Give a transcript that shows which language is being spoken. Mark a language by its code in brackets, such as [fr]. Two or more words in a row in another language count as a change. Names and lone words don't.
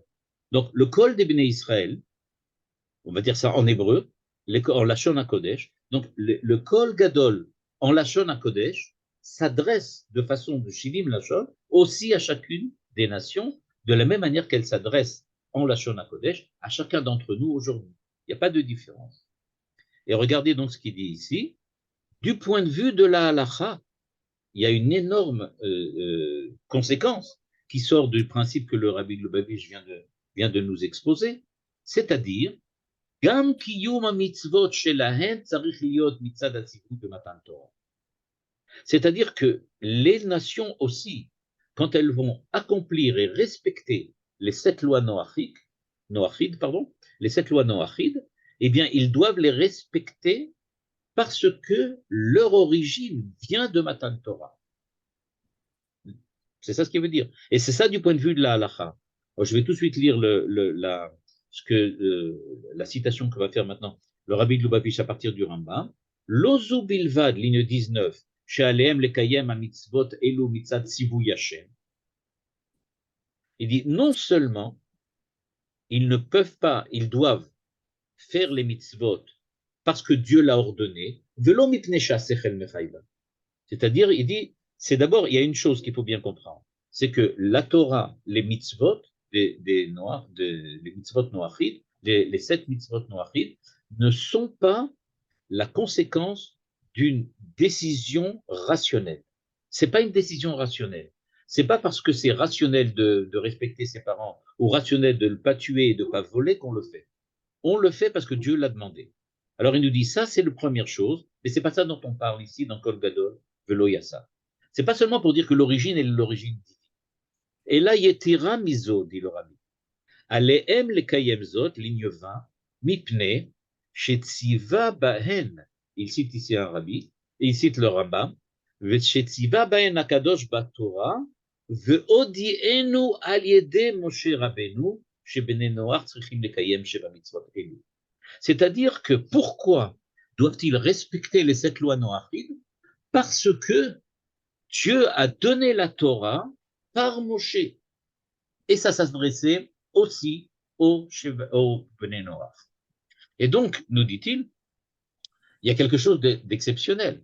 [fr] Donc, le Kol des [he] בני ישראל, [fr] on va dire ça en hébreu, en [he] לשון הקודש, [fr] donc le [he] קול גדול [fr] en [he] לשון הקודש [fr] s'adresse de façon de [he] שבעים לשון [fr] aussi à chacune des nations, de la même manière qu'elle s'adresse en [he] לשון הקודש [fr] à chacun d'entre nous aujourd'hui. Il n'y a pas de différence. Et regardez donc ce qu'il dit ici. Du point de vue de la halacha, il y a une énorme conséquence qui sort du principe que le Rabbi Lubavitch vient de nous exposer, c'est-à-dire [he] גם קיום המצוות שלהן צריך להיות מצד הציווי במתן תורה. [fr] C'est-à-dire que les nations aussi, quand elles vont accomplir et respecter les 7 lois noachides, les 7 lois noachides, eh bien, ils doivent les respecter parce que leur origine vient de [he] מתן תורה. [fr] C'est ça ce qu'il veut dire. Et c'est ça du point de vue de la halacha. Alors, je vais tout de suite lire la citation que va faire maintenant le Rabbi de Lubavitch à partir du Rambam. [he] לא זו בלבד, [fr] ligne 19, [he] שעליהם לקיים המצוות אלו מצד ציווי השם. [fr] Il dit non seulement ils ne peuvent pas, ils doivent faire les mitzvot parce que Dieu l'a ordonné, [he] ולא מפני שהשכל מחייבת. [fr] C'est-à-dire, il dit, c'est d'abord, il y a une chose qu'il faut bien comprendre, c'est que la Torah, les mitzvot, les mitzvot noachides, les 7 mitzvot noachides, ne sont pas la conséquence d'une décision rationnelle. C'est pas une décision rationnelle. C'est pas parce que c'est rationnel de respecter ses parents ou rationnel de ne pas tuer et de ne pas voler qu'on le fait. On le fait parce que Dieu l'a demandé. Alors il nous dit ça, c'est la première chose, mais c'est pas ça dont on parle ici dans [he] קול גדול ולא יסף. [fr] C'est pas seulement pour dire que l'origine est l'origine divine. Et là, [he] יתירה מזו, [fr] dit le Rabbi. [he] עליהם לקיים זאת, [fr] ligne 20, [he] מפני שציווה בהן. [fr] Il cite ici un Rabbi, et il cite le Rambam, [he] שציווה בהן הקדוש בתורה והודיענו על ידי משה רבינו שבני נח צריכים לקיים שבע מצוות אלו. [fr] C'est-à-dire que pourquoi doivent-ils respecter les 7 lois noachides? Parce que Dieu a donné la Torah par Moshe. Et ça s'adressait aussi au [he] בני נח. [fr] Et donc, nous dit-il, il y a quelque chose d'exceptionnel.